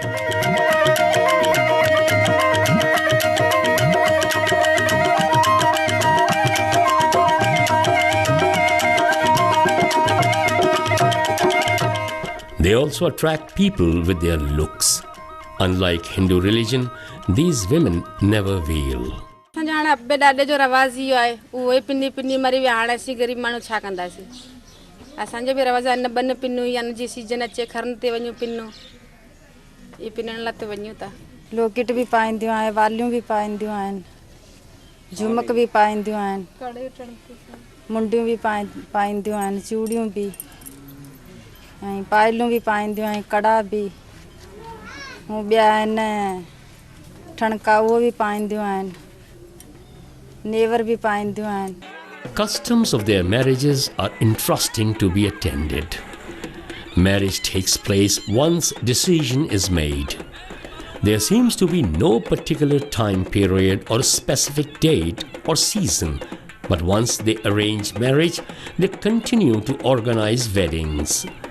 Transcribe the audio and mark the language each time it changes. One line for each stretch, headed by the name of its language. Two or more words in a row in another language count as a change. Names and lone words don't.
English: They also attract people with their looks. Unlike Hindu religion, these women never veil.
Sindhi: हाणे अबे ॾाॾे जो रवाज़ इहो आहे उहे पिनी पिनी मरी विया हाणे असीं ग़रीब माण्हू छा कंदासीं असांजो बि रवाज़ आहे न 2 पिनूं या न जी सीजन अचे खरन ते वञूं पिनूं इहे पिनण लाइ त वञूं था लॉकेट बि पाईंदियूं आहिनि वालियूं बि पाईंदियूं आहिनि झुमक बि पाईंदियूं आहिनि मुंडियूं बि पाईंदियूं आहिनि चूड़ियूं बि ऐं पायलूं बि पाईंदियूं आहिनि कड़ा बि हूँ ॿिया आहिनि ठणका उहो बि पाईंदियूं आहिनि, नेवर बि पाईंदियूं आहिनि.
English: Customs of their marriages are interesting to be attended. Marriage takes place once decision is made. There seems to be no particular time period or specific date or season, but once they arrange marriage, they continue to organize weddings.